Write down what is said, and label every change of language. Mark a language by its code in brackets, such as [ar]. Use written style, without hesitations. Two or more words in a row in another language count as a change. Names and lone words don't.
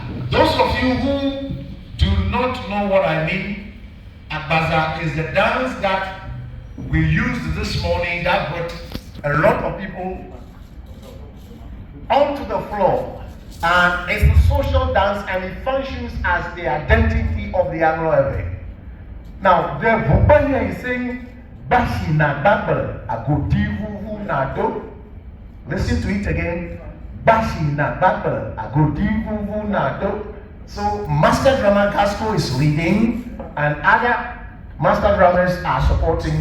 [en] Those of you who do not know what I mean, abaza is the dance that we used this morning that brought a lot of people onto the floor. And it's a social dance and it functions as the identity of the Anlo-Ewe. Now, the hube here is saying, [ee] Bashi na babel agodivu na do. [en] Listen to it again. [ee] Bashi na babel agodivu na do. [en] So, Master Drummer Casco is leading, and other Master Drummers are supporting.